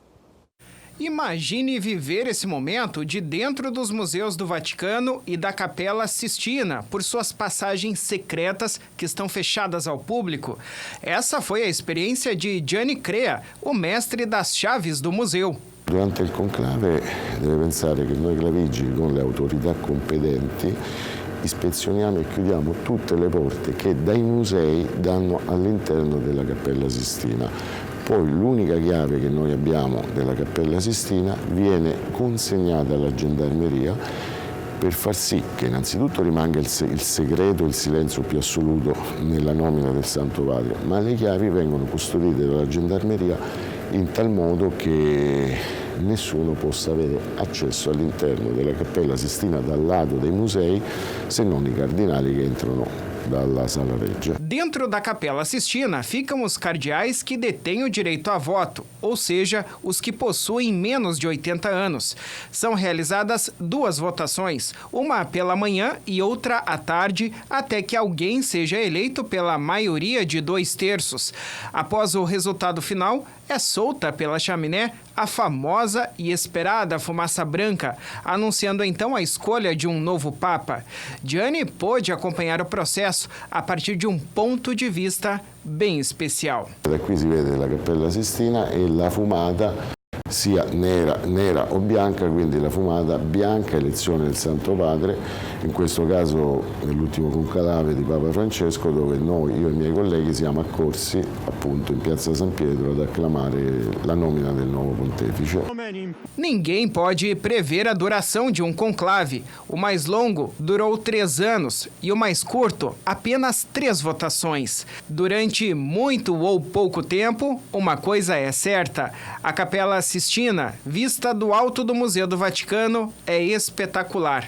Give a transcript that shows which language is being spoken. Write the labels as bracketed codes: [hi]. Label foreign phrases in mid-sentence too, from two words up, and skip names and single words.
[pt] Imagine viver esse momento de dentro dos museus do Vaticano e da Capela Sistina, por suas passagens secretas que estão fechadas ao público. Essa foi a experiência de Gianni Crea, o mestre das chaves do museu. [it] Durante il conclave deve pensare che noi clavigili con le autorità competenti ispezioniamo e chiudiamo tutte le porte che dai musei danno all'interno della Cappella Sistina. Poi l'unica chiave che noi abbiamo della Cappella Sistina viene consegnata alla Gendarmeria per far sì che innanzitutto rimanga il segreto, il silenzio più assoluto nella nomina del Santo Padre, ma le chiavi vengono custodite dalla Gendarmeria in tal modo che nessuno possa avere accesso all'interno della Cappella Sistina dal lato dei musei, se non i cardinali che entrano dalla Sala Regia. [pt] Dentro da Capela Sistina ficam os cardeais que detêm o direito a voto, ou seja, os que possuem menos de 80 anos. São realizadas 2 votações, uma pela manhã e outra à tarde, até que alguém seja eleito pela maioria de 2/3. Após o resultado final, é solta pela chaminé a famosa e esperada fumaça branca, anunciando então a escolha de um novo Papa. Gianni pôde acompanhar o processo a partir de um ponto de vista bem especial. [it] Da qui si vede la Cappella Sistina e la fumata sia nera o bianca, quindi la fumata bianca, elezione del Santo Padre, in questo caso nell'ultimo conclave di Papa Francesco, dove noi, io e i miei colleghi, siamo accorsi appunto in Piazza San Pietro ad acclamare la nomina del nuovo pontefice. [pt] Ninguém pode prever a duração de um conclave. O mais longo durou 3 anos e o mais curto, apenas 3 votações. Durante muito ou pouco tempo, uma coisa é certa: a Capela Sistina, vista do alto do Museu do Vaticano, é espetacular.